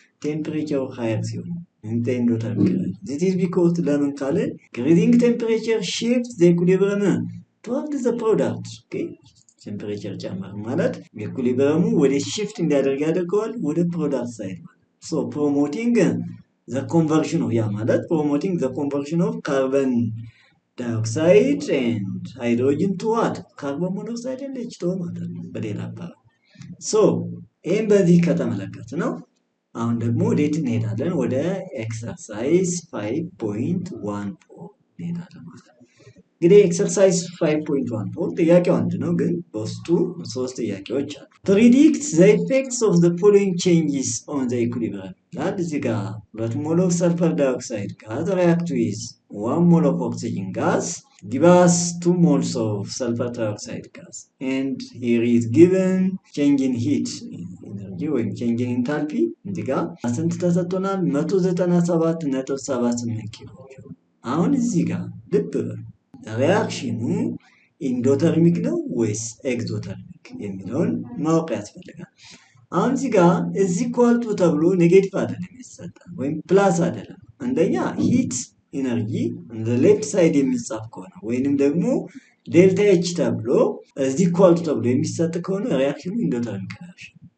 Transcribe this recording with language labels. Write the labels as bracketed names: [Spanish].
[Amharic] ቴምፕሬቸር ሃየር ሲሆን ኢንዶተርሚክ ሪአክሽን this is because ለምን ካለ [English] increasing temperature shifts the equilibrium toward the product [Amharic] ኦኬ ቴምፕሬቸር ጨመር ማለት ኢኩሊብሪየሙ ወደ shift እንዲያደርግ ያደርገዋል ወደ ፕሮዳክት ሳይድ ማለት so promoting [English] the conversion of ያ ማለት promoting the conversion of carbon dioxide and hydrogen to what carbon monoxide and H2O [Amharic] ማለት ነው በሌላ አባባል so ይሄን በዚህ ከተመለከት ነው አሁን ደግሞ ወዴት እንሄዳለን? ወደ ኤክሰርሳይዝ 5.14 እንሄዳለን ማለት ነው። እንግዲህ ኤክሰርሳይዝ 5.14 ጥያቄው አንድ ነው ግን በውስጡ ሶስት ጥያቄዎች አሉ። [English] predict the effects of the following changes on the equilibrium that እዚህ ጋር 2 ሞል of sulfur dioxide gas react with 1 mole of oxygen gas give us 2 moles of sulfur dioxide gas and here is given change in heat energy ወይም change in enthalpy [Amharic] እዚህ ጋር ስንት ተሰጥቶናል? 197.78 ኪሎ ጆል። አሁን እዚህ ጋር ልብ ሪአክሽኑ ኢንዶተርሚክ ነው ወይስ ኤክዞተርሚክ የሚለውን ማወቅ ያስፈልጋል። አሁን እዚህ ጋር እዚህ ኳልቱ ተብሎ ኔጌቲቭ አይደለም የሚሰጠን ወይም ፕላስ አይደለም። አንደኛ ሂት ኢነርጂ ሌፍት ሳይድ የሚጻፍ ከሆነ ወይንም ደግሞ ዴልታ ኤች ተብሎ እዚህ ኳልቱ ተብሎ የሚሰጥ ከሆነ ሪአክሽኑ ኢንዶተርሚክ ሪአክሽን